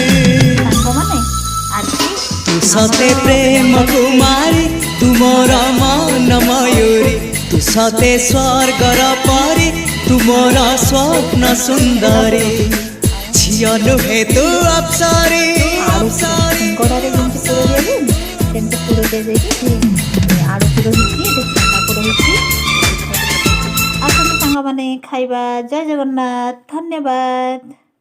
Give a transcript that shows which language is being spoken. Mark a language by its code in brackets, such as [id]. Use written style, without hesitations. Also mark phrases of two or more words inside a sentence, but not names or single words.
[spv] ତୁ ସତେ ପ୍ରେମ କୁମାରୀ ତୁମର ମନ ମୟୂରୀ ତୁ ସତେ ସ୍ୱର୍ଗର ପରୀ ତୁମର ସ୍ୱପ୍ନ ସୁନ୍ଦରୀ ଝିଅ ନୁହେ ତୁ ଅପ୍ସରୀ ଅପ୍ସରୀ [or] ଗୋଡ଼ରେ ଯେମିତି ପୁର ଦିଆଯାଏନି ସେମିତି ପୁର ଦିଆଯାଇକି ଆଳୁ ପୁର ହେଇକି ପୁର ହେଇକି ଆସନ୍ତୁ ସାଙ୍ଗମାନେ ଖାଇବା। ଜୟ ଜଗନ୍ନାଥ, ଧନ୍ୟବାଦ।